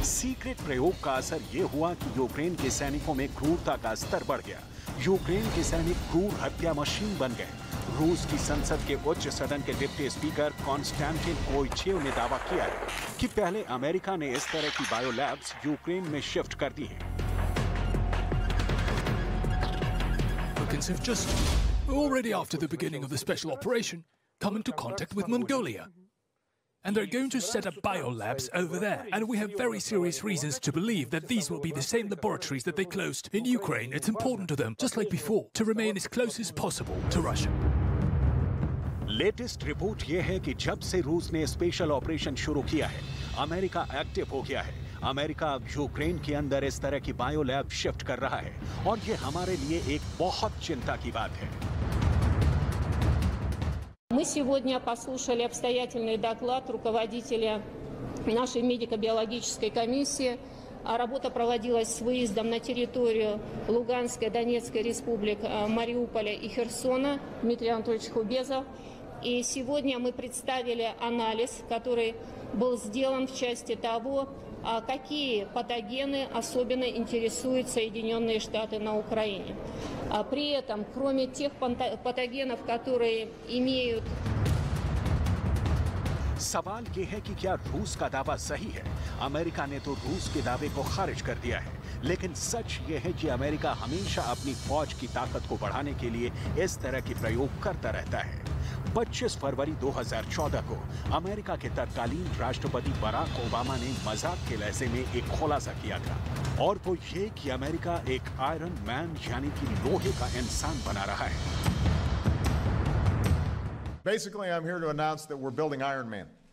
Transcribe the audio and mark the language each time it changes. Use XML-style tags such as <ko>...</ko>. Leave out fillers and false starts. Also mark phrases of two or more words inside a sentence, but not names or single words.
<hi>सीक्रेट प्रयोग का असर ये हुआ कि यूक्रेन के सैनिकों में क्रूरता का स्तर बढ़ गया। यूक्रेन के सैनिक क्रूर हत्या मशीन बन गए। रूस की संसद के उच्च सदन के</hi> <en>deputy speaker</en> <hi>कॉन्स्टेंटिन कोएचेव ने दावा किया है कि पहले अमेरिका ने इस तरह की बायोलैब्स यूक्रेन में शिफ्ट कर दी हैं।</hi> <en>Americans have just, already after the beginning of the special operation, come into contact with Mongolia. And they're going to set up biolabs over there. And we have very serious reasons to believe that these will be the same laboratories that they closed in Ukraine. It's important to them, just like before, to remain as close as possible to Russia.</en> <hi>लेटेस्ट रिपोर्ट यह है कि जब से रूस ने</hi> <en>special operation</en> <hi>शुरू किया है, अमेरिका एक्टिव हो गया है। अमेरिका अब यूक्रेन के अंदर इस तरह की बायोलैब शिफ्ट कर रहा है और ये हमारे लिए एक बहुत चिंता की बात है।</hi> <ru>Мы сегодня послушали обстоятельный доклад руководителя нашей медико-биологической комиссии. Работа проводилась с выездом на территорию Луганской, Донецкой республик, Мариуполя и Херсона, Дмитрий Анатольевич Хубезов. И сегодня мы представили анализ, который был сделан в части того, какие патогены особенно интересуют Соединенные Штаты на Украине. При этом, кроме тех патогенов, которые имеют...</ru> <hi>सवाल ये है कि क्या रूस का दावा सही है। अमेरिका ने तो रूस के दावे को खारिज कर दिया है, लेकिन सच ये है कि अमेरिका हमेशा अपनी फौज की ताकत को बढ़ाने के लिए इस तरह के प्रयोग करता रहता है। 25 फरवरी 2014 को अमेरिका के तत्कालीन राष्ट्रपति बराक ओबामा ने मजाक के लहजे में एक खुलासा किया था, और वो ये कि अमेरिका एक आयरन मैन यानी कि लोहे का इंसान बना रहा है।</hi> <en>Basically, I'm here to announce that we're building Iron Man.</en>